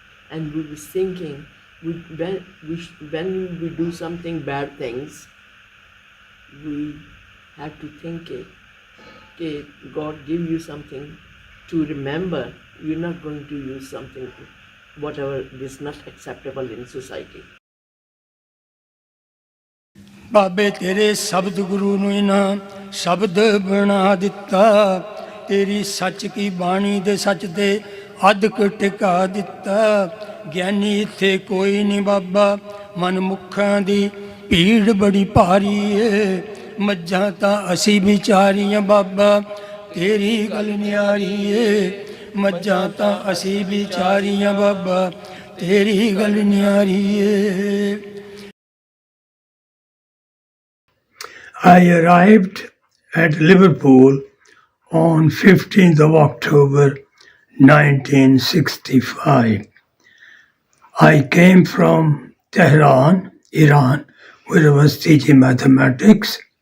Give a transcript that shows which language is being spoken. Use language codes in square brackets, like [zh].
[en] And we were thinking, when we do something bad things, we have to think okay, God give you something to remember. You're not going to use something whatever is not acceptable in society. [pa] ਬਾਬੇ ਤੇਰੇ ਸ਼ਬਦ ਗੁਰੂ ਨੂੰ ਇਹਨਾਂ ਸ਼ਬਦ ਬਣਾ ਦਿੱਤਾ, ਤੇਰੀ ਸੱਚ ਕੀ ਬਾਣੀ ਦੇ ਸੱਚ ਤੇ ਅਧਿਕ ਟਿਕਾ ਦਿੱਤਾ। ਗਿਆਨੀ ਇੱਥੇ ਕੋਈ ਨਹੀਂ ਬਾਬਾ, ਮਨਮੁੱਖਾਂ ਦੀ ਭੀੜ ਬੜੀ ਭਾਰੀ ਏ, ਮੱਝਾਂ ਤਾਂ ਅਸੀਂ ਵਿਚਾਰੀਆਂ ਬਾਬਾ, ਤੇਰੀ ਗੱਲ ਨਿਆਰੀ ਏ, ਮੱਝਾਂ ਤਾਂ ਅਸੀਂ ਵਿਚਾਰੀਆਂ ਬਾਬਾ, ਤੇਰੀ ਗੱਲ ਨਿਆਰੀ ਏ। [en] I arrived at Liverpool on 15th of October 1965. I came from Tehran, Iran, where I was teaching mathematics.